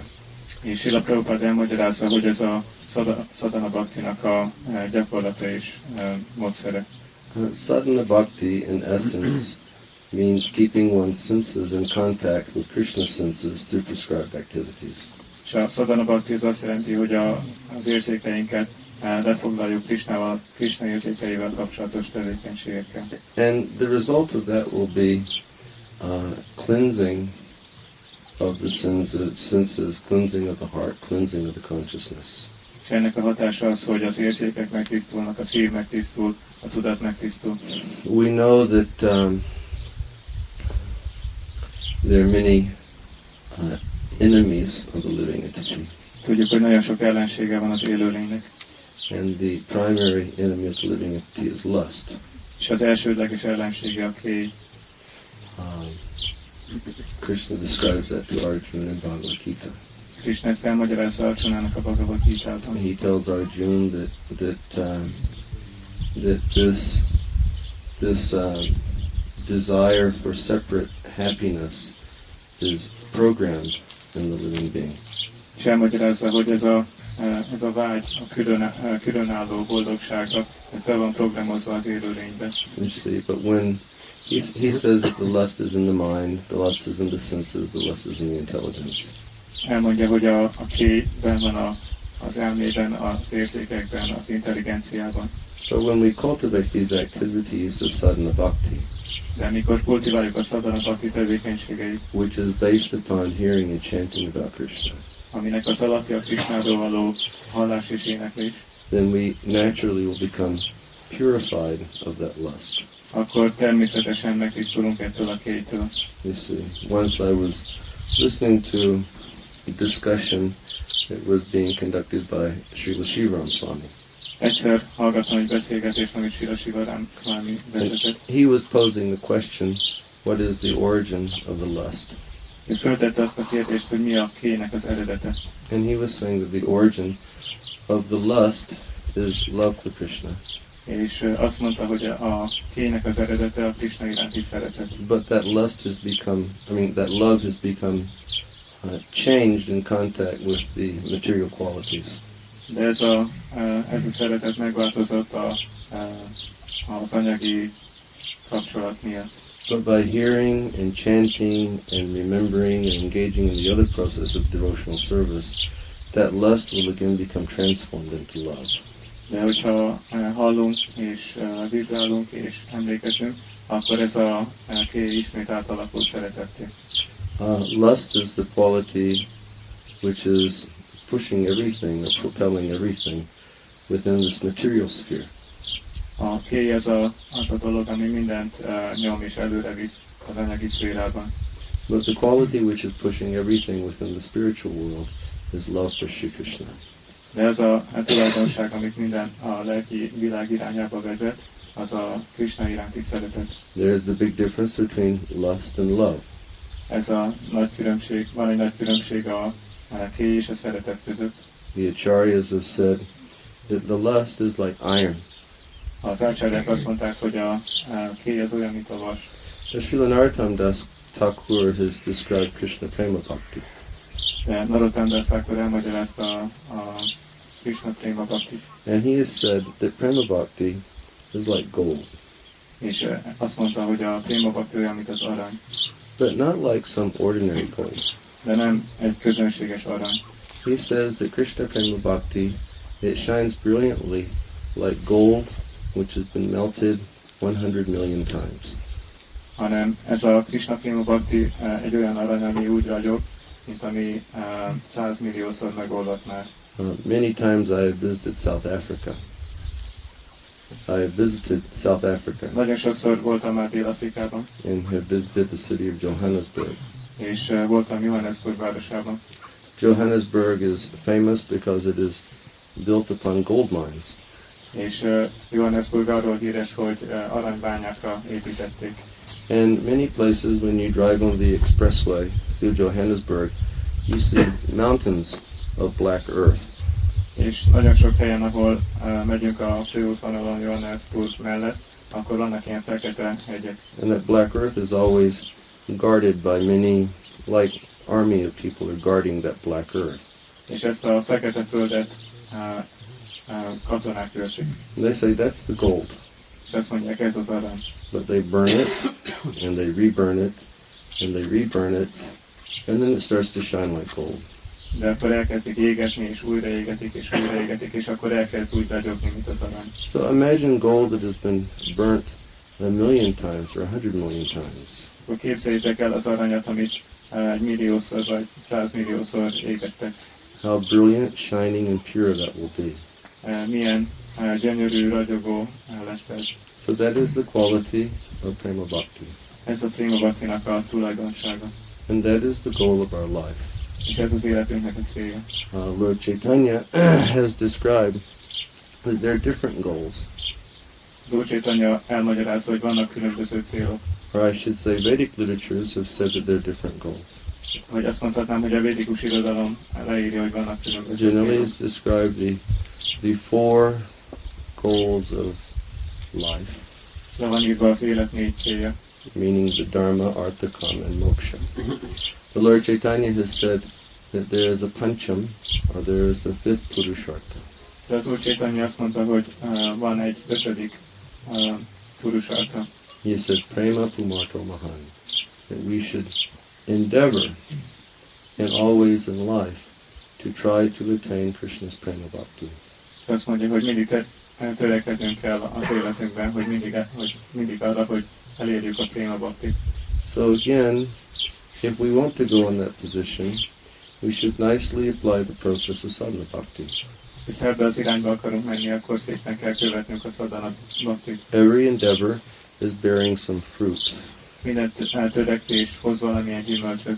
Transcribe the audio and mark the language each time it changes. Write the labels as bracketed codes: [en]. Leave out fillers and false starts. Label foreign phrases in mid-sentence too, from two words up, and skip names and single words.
[hu] És Srila Prabhupada elmagyarázza, hogy ez a [sa] sadhana bhaktinak [hu] a gyakorlata és módszere. [sa] Sadhana bhakti, [en] in essence, means keeping one's senses in contact with Krishna's senses through prescribed activities. [hu] És a [sa] sadhana bhakti [hu] az azt jelenti, hogy az érzékeinket lefoglaljuk Krishna érzékeivel kapcsolatos tevékenységekkel. [en] And the result of that will be cleansing of the senses, cleansing of the heart, cleansing of the consciousness. [hu] És ennek a hatása az, hogy az érzékek megtisztulnak, a szív megtisztul, a tudat megtisztul. [en] We know that there are many enemies of the living entity. [hu] Tudjuk, hogy nagyon sok ellensége van az élőlénynek. [en] And the primary enemy of the living entity is lust. [hu] És az elsődleges ellensége a kéj. [en] Krishna describes that to Arjuna in Bhagavad Gita. [hu] Krishna ezt elmagyarázza Arjunának a Bhagavad Gitában. [en] He tells Arjuna that this desire for separate happiness is programmed in the living being. [hu] És elmagyarázza, hogy ez a vágy a különálló boldogságra, ez be van programozva az élőlényben. [en] You see, but when he says that the lust is in the mind, the lust is in the senses, the lust is in the intelligence. [hu] Elmondja, hogy a kéjben van az elmében, az érzékekben, az intelligenciában. [en] But when we cultivate these activities of [sa] sadhana bhakti, [hu] De amikor kultiváljuk a [sa] sadhana bhakti [hu] tevékenységeit, [en] which is based upon hearing and chanting about Krishna, [hu] aminek az alapja a Krisnáról való hallás és éneklés, [en] then we naturally will become purified of that lust. [hu] akkor természetesen megtisztulunk ettől a kéjtől. [en] You see, once I was listening to a discussion that was being conducted by Srila Shivaram Swami. [hu] Egyszer hallgattam egy beszélgetést, amit Srila Shivaram Swami vezetett. [en] He was posing the question, what is the origin of the lust? [hu] Ő föltette azt a kérdést, hogy mi a kéjnek az eredete. [en] And he was saying that the origin of the lust is love for Krishna. [hu] És azt mondta, hogy a kéjnek az eredete a Krishna iránti szeretet. [en] But that lust has become, that love has become changed in contact with the material qualities. [hu] De ez a szeretet megváltozott az anyagi kapcsolat miatt. [en] But by hearing and chanting and remembering and engaging in the other process of devotional service, that lust will again become transformed into love. [hu] De hogyha hallunk és vibrálunk és emlékezünk, akkor ez a kéj ismét átalakul szeretetté. [en] Lust is the quality which is pushing everything or propelling everything within this material sphere. [hu] A kéj az a dolog, ami mindent nyom és előre visz az anyagi szférában. [en] But the quality which is pushing everything within the spiritual world is love for Shri Krishna. [hu] De ez a tulajdonság, amit minden a lelki világ irányába vezet, az a Krishna iránti szeretet. [en] There is the big difference between lust and love. [hu] Ez a nagy különbség, van egy nagy különbség a kéj és a szeretet között. [en] The acharyas have said that the lust is like iron. [hu] Az ácsáryák azt mondták, hogy a kéj az olyan, mint a vas. [en] Srila Narottam Das Thakur has described Krishna [sa] Prema Bhakti. [hu] De Narottam Das Thakur elmagyarázta a Krishna [sa] Prema Bhakti. [en] And he has said that [sa] Prema Bhakti [en] is like gold. [hu] És azt mondta, hogy a [sa] Prema Bhakti [hu] olyan, mint az arany. [en] But not like some ordinary gold. [hu] De nem egy közönséges arany. [en] He says that Krishna [sa] Prema Bhakti, [en] it shines brilliantly like gold which has been melted 100 million times. [hu] Hanem ez a Krishna [sa] Prema Bhakti [hu] egy olyan arany, ami úgy ragyog, mint ami 100 milliószor megolvadt már. [en] Many times I have visited South Africa. [hu] Nagyon sokszor voltam már Dél-Afrikában. [en] And have visited the city of Johannesburg. [hu] És voltam Johannesburg városában. [en] Johannesburg is famous because it is built upon gold mines. [hu] És Johannesburg arról híres, hogy aranybányákra építették. [en] And many places when you drive on the expressway through Johannesburg, you see mountains of black earth. [hu] És nagyon sok helyen, ahol megyünk a főútvonalon Johannesburg mellett, akkor vannak ilyen fekete hegyek. [en] And that black earth is always guarded by many, like army of people are guarding that black earth. [hu] És ezt a fekete földet katonák őrzik. [en] And they say that's the gold. [hu] És azt mondják, ez az arany. [en] But they burn it, and they reburn it, and they reburn it, and then it starts to shine like gold. [hu] De akkor elkezdik égetni, és újra égetik, és újra égetik, és akkor elkezd úgy ragyogni, mint az arany. [en] So imagine gold that has been burnt 1,000,000 times or 100,000,000 times. [hu] Akkor képzeljétek el az aranyat, amit 1,000,000-szor vagy 100,000,000-szor égettek. [en] How brilliant, shining, and pure that will be. [hu] Milyen gyönyörű, ragyogó lesz ez. [en] So that is the quality of [sa] Prema Bhakti. [hu] Ez a [sa] Prema Bhaktinak [hu] a tulajdonsága. [en] And that is the goal of our life. [hu] És ez az életünknek a célja. [en] Lord Chaitanya has described that there are different goals. [hu] Az Úr Chaitanya elmagyarázza, hogy vannak különböző célok. [en] Or I should say Vedic literatures have said that there are different goals. [hu] Vagy azt mondhatnám, hogy a védikus irodalom leírja, hogy vannak különböző [en] Generally [hu] célok. [en] it's described the four goals of life, [hu] Le van írva az élet 4 célja. [en] meaning the Dharma, Artha, Kama, and Moksha. The Lord Chaitanya has said that there is a Pancham, or there is a fifth Purushartha. [hu] De az Úr Chaitanya azt mondta, hogy van egy 5. Purushartha. [en] He said, [sa] Prema Pumarto Mahan, [en] that we should endeavor, and always in life, to try to attain Krishna's Prema Bhakti. [hu] Azt mondja, hogy mindig törekednünk kell az életünkben, hogy mindig arra, hogy elérjük a [sa] Prema Bhaktit. [en] So again, if we want to go in that position, we should nicely apply the process of [sa] sadhana bhakti. [hu] Hogyha ebbe az irányba akarunk menni, akkor szépen kell követnünk a [sa] sadhana bhaktit. [en] Every endeavor is bearing some fruit. [hu] Minden törekvés hoz valamilyen gyümölcsöt.